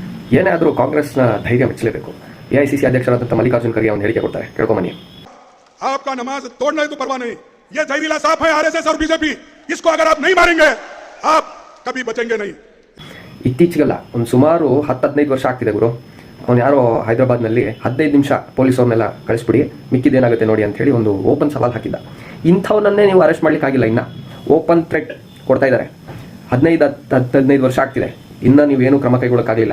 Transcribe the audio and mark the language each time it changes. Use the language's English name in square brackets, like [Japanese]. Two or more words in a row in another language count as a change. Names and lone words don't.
[Kannada] ಏನೇ ಆದರೂ ಕಾಂಗ್ರೆಸ್ನ ಧೈರ್ಯ ಮೆಚ್ಚಲೇಬೇಕು. ಎಐಸಿಸಿ ಅಧ್ಯಕ್ಷರಾದಂಥ ಮಲ್ಲಿಕಾರ್ಜುನ್ ಖರ್ಗೆ ಒಂದು ಹೇಳಿಕೆ ಕೊಡ್ತಾರೆ, ಕೇಳ್ಕೊಂಬನ್ನಿ. [Hindi] आपका नमाज तोड़ना है तो परवाह नहीं, ये जहरीला सांप है आरएसएस और बीजेपी, इसको अगर आप नहीं मारेंगे आप कभी बचेंगे नहीं. [Kannada] ಇತ್ತೀಚೆಗೆಲ್ಲ ಒಂದು ಸುಮಾರು 10-15 ವರ್ಷ ಆಗ್ತಿದೆ ಗುರು. ಅವನು ಯಾರೋ ಹೈದರಾಬಾದ್ನಲ್ಲಿ 15 ನಿಮಿಷ ಪೊಲೀಸವ್ರನ್ನೆಲ್ಲ ಕಳಿಸ್ಬಿಡಿ, ಮಿಕ್ಕಿದೇನಾಗುತ್ತೆ ನೋಡಿ ಅಂತ ಹೇಳಿ ಒಂದು ಓಪನ್ ಸವಾಲ್ ಹಾಕಿದ್ದ. ಇಂಥವನ್ನೇ ನೀವು ಅರೆಸ್ಟ್ ಮಾಡ್ಲಿಕ್ಕಾಗಿಲ್ಲ. ಇನ್ನು ಓಪನ್ ಥ್ರೆಟ್ ಕೊಡ್ತಾ ಇದ್ದಾರೆ. 15 ವರ್ಷ ಆಗ್ತಿದೆ, ಇನ್ನು ನೀವೇನು ಕ್ರಮ ಕೈಗೊಳ್ಳೋಕ್ಕಾಗಲಿಲ್ಲ.